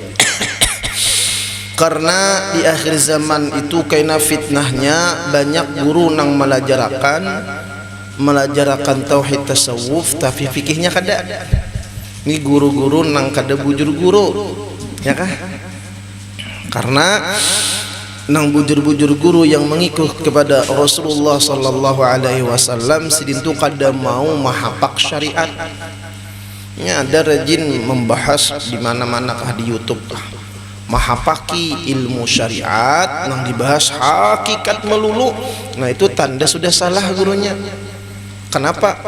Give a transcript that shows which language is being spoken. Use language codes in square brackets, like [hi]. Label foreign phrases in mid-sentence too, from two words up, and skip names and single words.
[bjn] Karena di akhir zaman itu kaina fitnahnya banyak guru nang melajarakan tauhid tasawuf tapi fikihnya kada. Ini guru-guru nang kada bujur guru, ya kah? Karena nang bujur-bujur guru yang mengikut kepada Rasulullah [ar] صلى الله عليه وسلم [bjn] sidin tu kada mau mahapak syariat. Ya, ada rajin membahas di mana-mana kah di YouTube kah mahapaki ilmu syariat nang dibahas hakikat melulu. Nah itu tanda sudah salah gurunya. Kenapa?